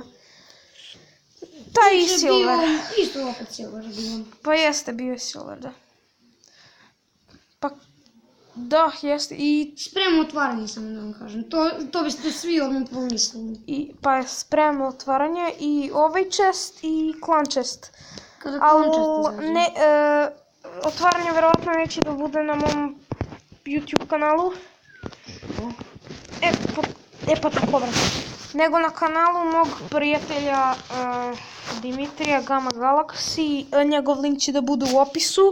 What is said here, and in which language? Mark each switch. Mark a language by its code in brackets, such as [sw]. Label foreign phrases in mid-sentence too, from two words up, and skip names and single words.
[hr] Taj i Silver. Isto opet Silver bio. Pa jeste, bio je Silver, da. Pa, da, jeste, i... Spremno otvaranje sam da vam kažem, to biste svi odmah pomislili. Pa je spremno otvaranje i ovaj chest i [en] clan chest. [hr] Kada [en] clan chest [hr] izađe? Ne, otvaranje vjerojatno neće da bude na mom YouTube kanalu. Pa tako vrlo. Nego na kanalu mog prijatelja Dimitrija Gamma Galaxy, njegov link će da bude u opisu.